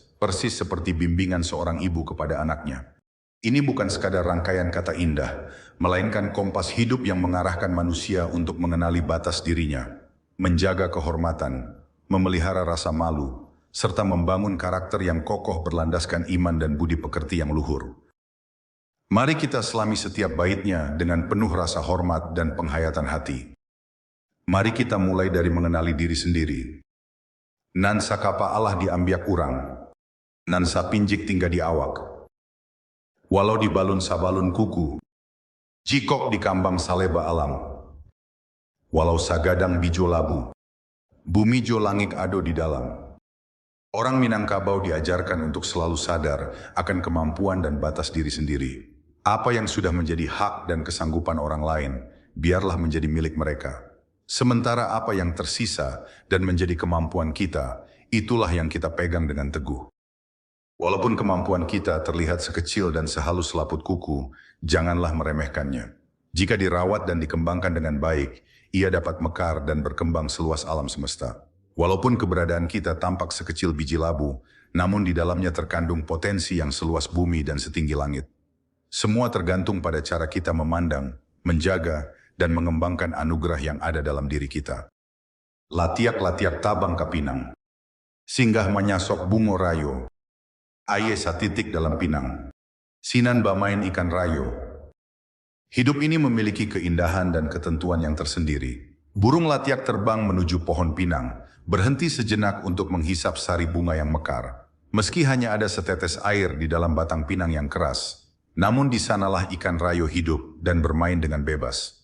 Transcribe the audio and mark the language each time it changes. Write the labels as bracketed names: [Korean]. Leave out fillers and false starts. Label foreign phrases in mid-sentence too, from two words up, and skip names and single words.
[Indonesian] Persis seperti bimbingan seorang ibu kepada anaknya. Ini bukan sekadar rangkaian kata indah, melainkan kompas hidup yang mengarahkan manusia untuk mengenali batas dirinya, menjaga kehormatan, memelihara rasa malu, serta membangun karakter yang kokoh berlandaskan iman dan budi pekerti yang luhur. Mari kita selami setiap baitnya dengan penuh rasa hormat dan penghayatan hati. Mari kita mulai dari mengenali diri sendiri. [Minangkabau] Nan sakapa Allah diambiak urang, nan sapinjik tinggal di awak. Walau di balun sabalun kuku, jikok di kambang saleba alam. Walau sagadang bijo labu, bumi jo langit ado di dalam. [Indonesian] Orang Minangkabau diajarkan untuk selalu sadar akan kemampuan dan batas diri sendiri. Apa yang sudah menjadi hak dan kesanggupan orang lain, biarlah menjadi milik mereka. Sementara apa yang tersisa dan menjadi kemampuan kita, itulah yang kita pegang dengan teguh. Walaupun kemampuan kita terlihat sekecil dan sehalus selaput kuku, janganlah meremehkannya. Jika dirawat dan dikembangkan dengan baik, ia dapat mekar dan berkembang seluas alam semesta. Walaupun keberadaan kita tampak sekecil biji labu, namun di dalamnya terkandung potensi yang seluas bumi dan setinggi langit. Semua tergantung pada cara kita memandang, menjaga, dan mengembangkan anugerah yang ada dalam diri kita. [Minangkabau] Latiak-latiak tabang kapinang, singgah menyasok bungo rayo, aye satitik dalam pinang, sinan bamain ikan rayo. [Indonesian] Hidup ini memiliki keindahan dan ketentuan yang tersendiri. Burung latiak terbang menuju pohon pinang, berhenti sejenak untuk menghisap sari bunga yang mekar. Meski hanya ada setetes air di dalam batang pinang yang keras, namun di sanalah ikan rayo hidup dan bermain dengan bebas.